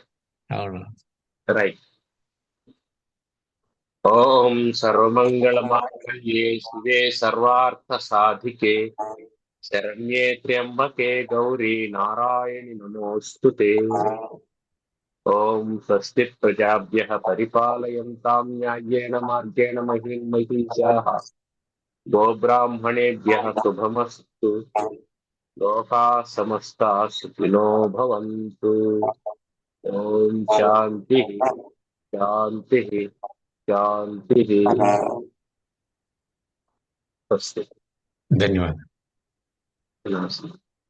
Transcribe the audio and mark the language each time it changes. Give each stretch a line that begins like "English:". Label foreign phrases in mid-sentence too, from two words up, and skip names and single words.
Telugu: అవును. రైట్.
Sanskrit: ఓం సర్వమంగళ మాంగళ్యే శివే సర్వార్థ సాధికే శరణ్యే త్ర్యంబకే గౌరీ నారాయణి నమోస్తుతే. ఓం స్వస్తి ప్రజాభ్యః పరిపాలయంతాం న్యాయేన మార్గేణ మహీం మహీషాః గోబ్రాహ్మణేభ్యः శుభమస్తు. లోకాः సమస్తాः సుఖినో భవంతు. ఓం శాంతి శాంతి శాంతి. స్వస్తి.
Telugu: ధన్యవాదాలు. నమస్తే.